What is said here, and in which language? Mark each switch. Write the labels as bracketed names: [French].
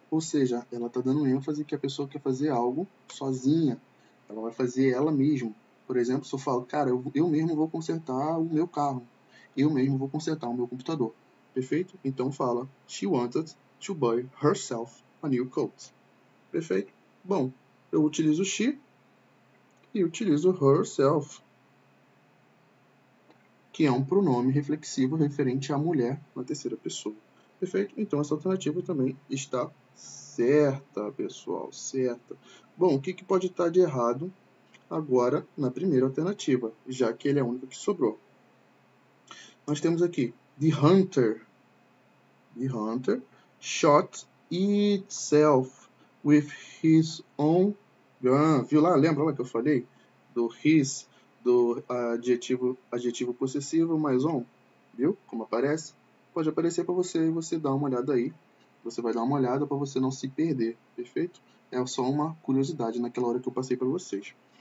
[Portuguese] Ou seja, ela está dando ênfase que a pessoa quer fazer algo sozinha. Ela vai fazer ela mesma. Por exemplo, se eu falo, cara, eu mesmo vou consertar o meu carro. Eu mesmo vou consertar o meu computador. Perfeito? Então fala, [English] she wanted to buy herself a new coat. [Portuguese] Perfeito? Bom, eu utilizo she e utilizo herself, que é um pronome reflexivo referente à mulher na terceira pessoa. Perfeito? Então, essa alternativa também está certa, pessoal, certa. Bom, o que pode estar de errado agora na primeira alternativa, já que ele é a única que sobrou? Nós temos aqui, [English] The hunter shot itself with his own gun. [Portuguese] Viu lá? Lembra lá que eu falei? Do his, do adjetivo possessivo mais on. Viu como aparece? Pode aparecer para você e você dá uma olhada aí. Você vai dar uma olhada para você não se perder, perfeito? É só uma curiosidade naquela hora que eu passei para vocês.